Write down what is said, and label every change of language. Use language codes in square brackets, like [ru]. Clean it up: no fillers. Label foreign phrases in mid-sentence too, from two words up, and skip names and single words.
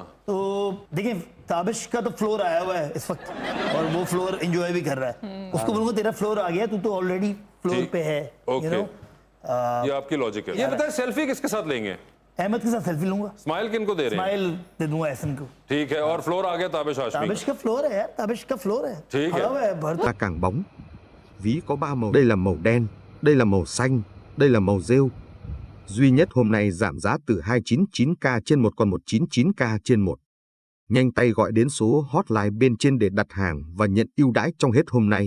[hi] तो देखिए, ताबिश का तो फ्लोर आया हुआ है इस वक्त और वो [en] floor enjoy [hi] भी कर रहा है। उसको बोलूंगा तेरा फ्लोर आ गया, तू तो [en] already floor [hi] पे है। ओके, ये आपकी लॉजिक है। ये बताएं, सेल्फी किसके साथ लेंगे? अहमद के साथ सेल्फी लूंगा। स्माइल किनको दे रहे हैं? स्माइल दे दूंगा एहसन को। ठीक है, और फ्लोर आ गया ताबिश हाशमी। ताबिश का फ्लोर है यार, ताबिश का फ्लोर है। ठीक है। खड़ा हुआ है, भर [vi] Là càng bóng. Ví có 3 màu. Đây là màu đen, đây là màu xanh, đây là màu rêu. Duy nhất hôm nay giảm giá từ 299k trên 1 còn 199k trên 1. Nhanh tay gọi đến số hotline bên trên để đặt hàng và nhận ưu đãi trong hết hôm nay.